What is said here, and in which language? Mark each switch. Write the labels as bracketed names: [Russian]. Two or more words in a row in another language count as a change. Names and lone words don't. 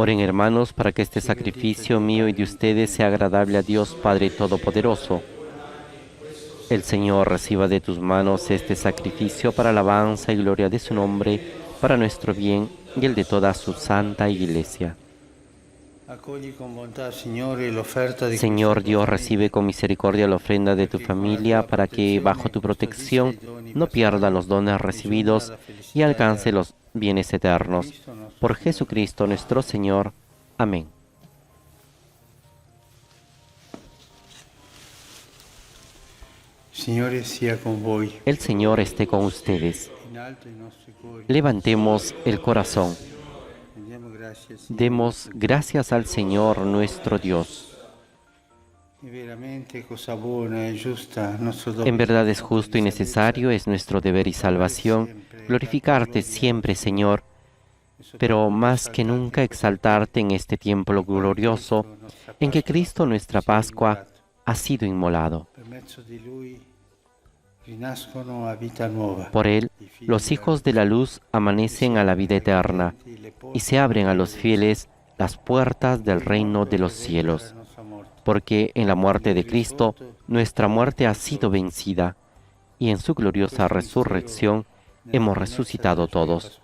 [Spanish] Oren, hermanos, para que este sacrificio mío y de ustedes sea agradable a Dios Padre Todopoderoso. El Señor reciba de tus manos este sacrificio para alabanza y gloria de su nombre, para nuestro bien y el de toda su santa iglesia. [Italian] accogli con bontà, Signore, l'offerta di [Spanish] Señor [Italian] questa [Spanish] Dios, [Italian] tua [Spanish] recibe con misericordia la ofrenda de tu familia para que bajo tu protección no pierda los dones recibidos y alcance los bienes eternos. Por Jesucristo nuestro Señor. Amén. [Italian] Signore sia con voi. [Spanish] El Señor esté con ustedes. [Italian] In alto i nostri cuori. [Spanish] Levantemos el corazón. [Italian] Rendiamo grazie al Signore. [Spanish] Demos gracias al Señor nuestro Dios. [Italian] È veramente cosa buona e giusta, nostro dovere. [Spanish] En verdad es justo y necesario, es nuestro deber y salvación, glorificarte siempre, Señor, pero más que nunca exaltarte en este tiempo glorioso en que Cristo, nuestra Pascua, ha sido inmolado. [Italian] Per mezzo di Lui rinascono a vita nuova. [Spanish] Por Él, los hijos de la luz amanecen a la vida eterna y se abren a los fieles las puertas del reino de los cielos. porque en la muerte de Cristo nuestra muerte ha sido vencida, y en su gloriosa resurrección hemos resucitado todos.